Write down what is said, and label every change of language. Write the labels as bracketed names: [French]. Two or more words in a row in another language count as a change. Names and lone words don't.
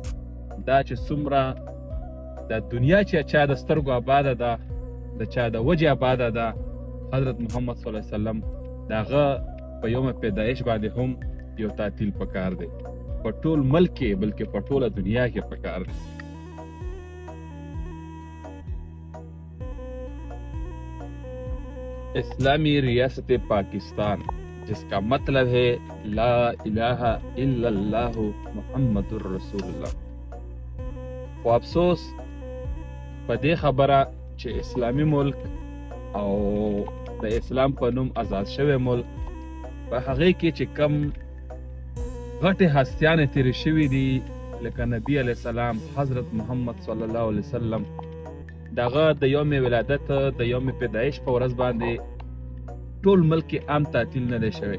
[Pashto] دا چې څومره د دنیا چې چا د سترګو آباده ده، د چا د وجې آباده ده، حضرت محمد [Arabic] صلی الله علیه وسلم [Pashto] د هغه په یوم پیدایش باندې هم یو تعطیل پکار دی، په ټول ملک کې بلکې په ټوله دنیا کې پکار دی. [Urdu] اسلامی ریاست پاکستان جس کا مطلب ہے [Arabic] لا الہ الا اللہ محمد رسول اللہ. [Pashto] خو افسوس په دې خبره چې اسلامی ملک او د اسلام په نوم آزاد شوی ملک، په هغې کې چې کم غټې هستیانې تیرې شوي دي لکه نبی [Arabic] علیه السلام، [Pashto] حضرت محمد [Arabic] صلی الله علیه وسلم، [Pashto] دغه د یوم ولادت د یوم پیدایش په ورځ باندې ټول ملک کې عام تعطیل نه دی شوی.